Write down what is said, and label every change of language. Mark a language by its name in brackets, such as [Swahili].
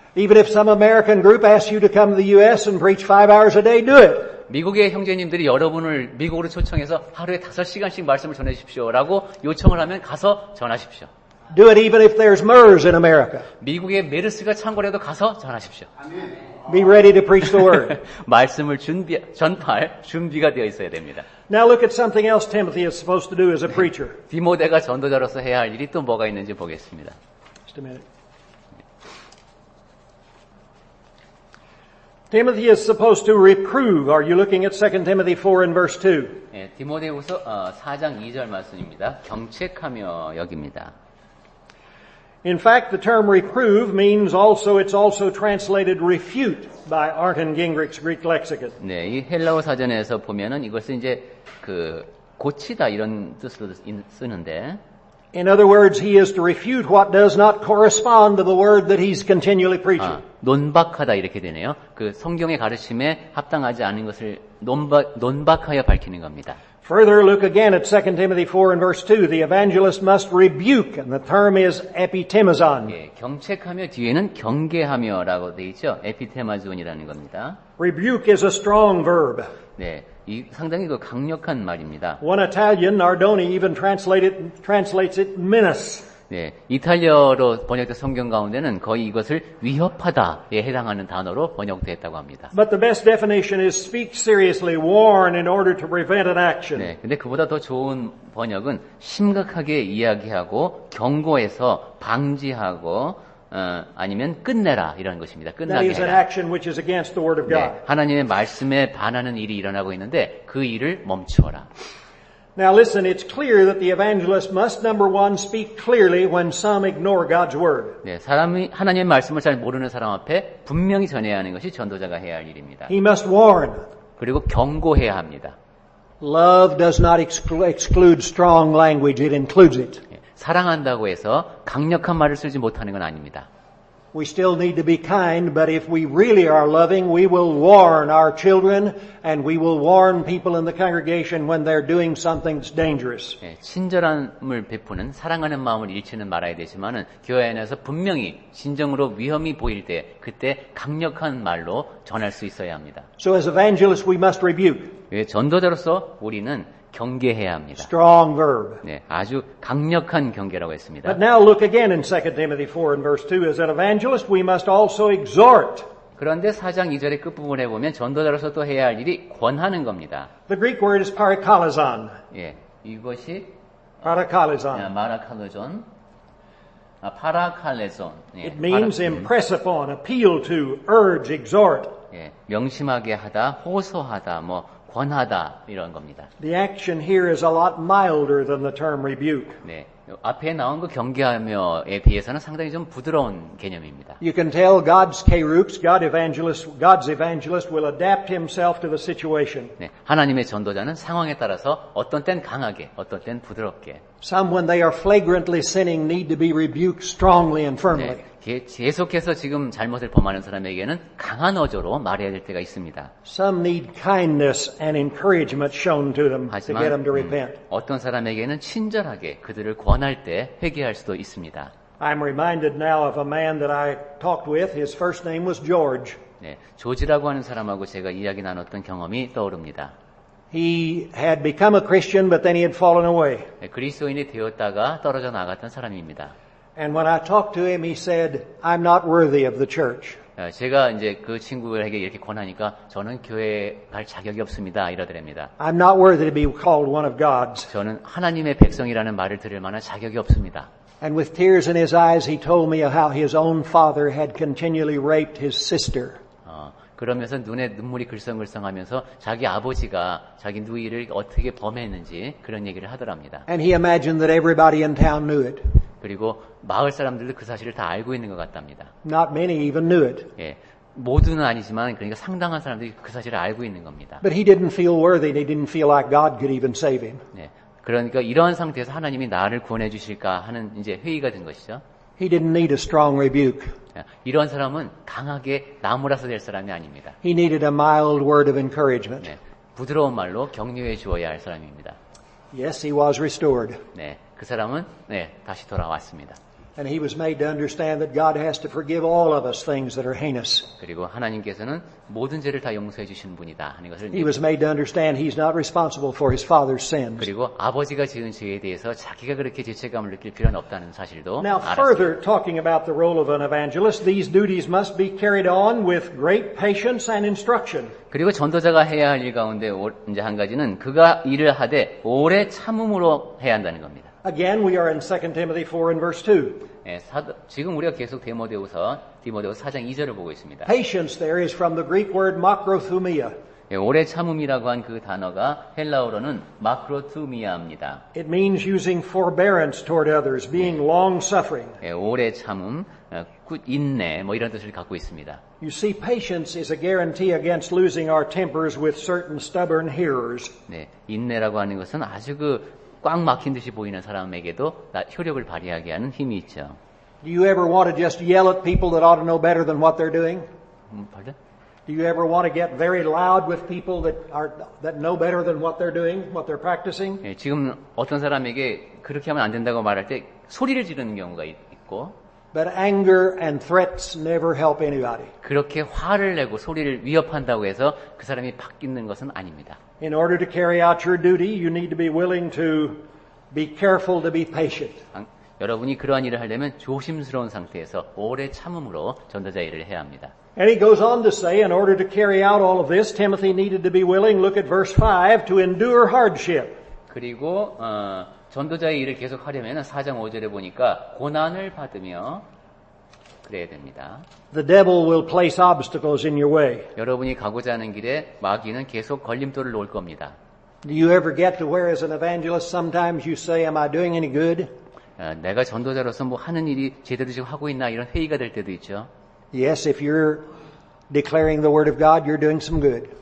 [English] Even if some American group asks you to come to the U.S. and preach 5 hours a day, do it. [Korean] 미국의 형제님들이 여러분을 미국으로 초청해서 하루에 5시간씩 말씀을 전해 주십시오 라고 요청을 하면 가서 전하십시오. [English] Do it even if there's MERS in America. [Korean] 미국에 메르스가 창궐해도 가서 전하십시오. [English] Be ready to preach the word. [Korean] 말씀을 전파할 준비가 되어 있어야 됩니다. [English] Now look at something else Timothy is supposed to do as a preacher. [Korean] 디모데가 전도자로서 해야 할 일이 또 뭐가 있는지 보겠습니다. [English] Just a minute. Timothy is supposed to reprove. Are you looking at 2 Timothy 4 and verse 2? [Korean] 네, 디모데후서 4장 2절 말씀입니다. 경책하며 여깁니다. [English] In fact, the term reprove means it's also translated refute by Arnton Gingrich's Greek lexicon. [Korean] 네, 이 헬라어 사전에서 보면은 이것을 이제 고치다 이런 뜻으로 쓰는데. [English] In other words, he is to refute what does not correspond to the word that he's continually preaching. [Korean] 논박하다 이렇게 되네요. 그 성경의 가르침에 합당하지 않은 것을 논박하여 밝히는 겁니다. [English] Further, look again at 2 Timothy 4 and verse 2. The evangelist must rebuke, and the term is epitemazon. [Korean] 예, 경책하며 뒤에는 경계하며라고 돼 있죠. 에피테마존이라는 겁니다. [English] Rebuke is a strong verb. [Korean] 네, 이 상당히 강력한 말입니다. [English] One Italian, Nardoni, even translates it menace. [Korean] 네, 이탈리아로 번역된 성경 가운데는 거의 이것을 위협하다에 해당하는 단어로 번역되었다고 합니다. [English] But the best definition is speak seriously, warn in order to prevent an action. [Korean] 네, 근데 그보다 더 좋은 번역은 심각하게 이야기하고 경고해서 방지하고 아니면 끝내라 이런 것입니다. [English] That [Korean] 끝나게 [English] is an [Korean] 해라. [English] action which is against the word of God. [Korean] 네, 하나님의 말씀에 반하는 일이 일어나고 있는데 그 일을 멈추어라. [English] Now listen, it's clear that the evangelist must, number one, speak clearly when some ignore God's word. [Korean] 네, 사람이 하나님의 말씀을 잘 모르는 사람 앞에 분명히 전해야 하는 것이 전도자가 해야 할 일입니다. [English] He must warn. [Korean] 그리고 경고해야 합니다. [English] Love does not exclude strong language, it includes it. [Korean] 네, 사랑한다고 해서 강력한 말을 쓰지 못하는 건 아닙니다. [English] We still need to be kind, but if we really are loving, we will warn our children and we will warn people in the congregation when they're doing something that's dangerous. [Korean] 네, 친절함을 베푸는 사랑하는 마음을 잃지는 말아야 되지만은 교회 안에서 분명히 진정으로 위험이 보일 때 그때 강력한 말로 전할 수 있어야 합니다. [English] So as evangelists, we must rebuke. [Korean] 전도자로서 우리는 경계해야 합니다. [English] Strong verb. [Korean] 네, 아주 강력한 경계라고 했습니다. [English] But now look again in 2 Timothy 4 and verse 2. As an evangelist, we must also exhort. [Korean] 그런데 4장 2절의 끝부분에 보면 전도자로서 또 해야 할 일이 권하는 겁니다. [English] The Greek word is parakalizon. [Korean] 예, 이것이 [English] Parakalizon. [Korean] 마라칼로존. 파라칼레손. 예, [English] It means impress upon, appeal to, urge, exhort. [Korean] 예, 명심하게 하다, 호소하다, 뭐 권하다 이런 겁니다. [English] The action here is a lot milder than the term rebuke. [Korean] 네, 앞에 나온 그 경계하며에 비해서는 상당히 좀 부드러운 개념입니다. [English] You can tell God's keruks, God's evangelist will adapt himself to the situation. [Korean] 네, 하나님의 전도자는 상황에 따라서 어떤 땐 강하게, 어떤 땐 부드럽게. [English] Some, when they are flagrantly sinning, need to be rebuked strongly and firmly. [Korean] 네, 계속해서 지금 잘못을 범하는 사람에게는 강한 어조로 말해야 될 때가 있습니다. [English] Some need kindness and encouragement shown to them to get them to repent. [Korean] 어떤 사람에게는 친절하게 그들을 권할 때 회개할 수도 있습니다. [English] I'm reminded now of a man that I talked with. His first name was George. [Korean] 네, 조지라고 하는 사람하고 제가 이야기 나눴던 경험이 떠오릅니다. [English] He had become a Christian, but then he had fallen away. [Korean] 네, 그리스도인이 되었다가 떨어져 나갔던 사람입니다. [English] And when I talked to him, he said, I'm not worthy of the church. [Korean] 제가 이제 그 친구에게 이렇게 권하니까 저는 교회에 갈 자격이 없습니다. 이러더랍니다. [English] I'm not worthy to be called one of God's. [Korean] 저는 하나님의 백성이라는 말을 들을 만한 자격이 없습니다. [English] And with tears in his eyes, he told me how his own father had continually raped his sister. [Korean] 그러면서 눈에 눈물이 글썽글썽하면서 자기 아버지가 자기 누이를 어떻게 범했는지 그런 얘기를 하더랍니다. [English] And he imagined that everybody in town knew it. [Korean] 그리고 마을 사람들도 그 사실을 다 알고 있는 것 같답니다. [English] Not many even knew it. [Korean] 예, 모두는 아니지만 그러니까 상당한 사람들이 그 사실을 알고 있는 겁니다. [English] But he didn't feel worthy. He didn't feel like God could even save him. [Korean] 네, 그러니까 이러한 상태에서 하나님이 나를 구원해 주실까 하는 이제 회의가 된 것이죠. [English] He didn't need a strong rebuke. [Korean] 이런 사람은 강하게 나무라서 될 사람이 아닙니다. [English] He needed a mild word of encouragement. [Korean] 네, 부드러운 말로 격려해 주어야 할 사람입니다. [English] Yes, he was restored. [Korean] 네, 그 사람은 다시 돌아왔습니다. [English] And he was made to understand that God has to forgive all of us things that are heinous. [Korean] 그리고 하나님께서는 모든 죄를 다 용서해 주시는 분이다 하는 것을 [English] He was made to understand he's not responsible for his father's sins. [Korean] 그리고 아버지가 지은 죄에 대해서 자기가 그렇게 죄책감을 느낄 필요는 없다는 사실도 [English] Now, [Korean] 알았습니다. [English] further talking about the role of an evangelist, these duties must be carried on with great patience and instruction. [Korean] 그리고 전도자가 해야 할 일 가운데 이제 한 가지는 그가 일을 하되 오래 참음으로 해야 한다는 겁니다. [English] Again, we are in 2 Timothy 4 and verse 2. [Korean] 지금 우리가 계속 디모데후서 4장 2절을 보고 있습니다. [English] Patience there is from the Greek word makrothumia. [Korean] 오래 참음이라고 한 그 단어가 헬라어로는 마크로투미아입니다. [English] It means using forbearance toward others, being long-suffering. [Korean] 오래 참음, 인내 뭐 이런 뜻을 갖고 있습니다. [English] You see, patience is a guarantee against losing our tempers with certain stubborn hearers. [Korean] 네, 인내라고 하는 것은 아주 꽉 막힌 듯이 보이는 사람에게도 효력을 발휘하게 하는 힘이 있죠. [English] Do you ever want to just yell at people that ought to know better than what they're doing? Pardon? Do you ever want to get very loud with people that know better than what they're doing, what they're practicing? [Korean] 예, 지금 어떤 사람에게 그렇게 하면 안 된다고 말할 때 소리를 지르는 경우가 있고, [English] But anger and threats never help anybody. [Korean] 그렇게 화를 내고 소리를 위협한다고 해서 그 사람이 바뀌는 것은 아닙니다. [English] In order to carry out your duty, you need to be willing to be careful to be patient. [Korean] 여러분이 그러한 일을 하려면 조심스러운 상태에서 오래 참음으로 전도자 일을 해야 합니다. [English] And he goes on to say, in order to carry out all of this, Timothy needed to be willing, look at verse 5, to endure hardship. [Korean] 그리고 전도자의 일을 계속 하려면 4장 5절에 보니까 고난을 받으며 그래야 됩니다. [English] The devil will place obstacles in your way. [Korean] 여러분이 가고자 하는 길에 마귀는 계속 걸림돌을 놓을 겁니다. [English] Do you ever get to where as an evangelist sometimes you say, am I doing any good? [Korean] 내가 전도자로서 뭐 하는 일이 제대로 지금 하고 있나 이런 회의가 될 때도 있죠. [English] Yes, if you're declaring the word of God, you're doing some good.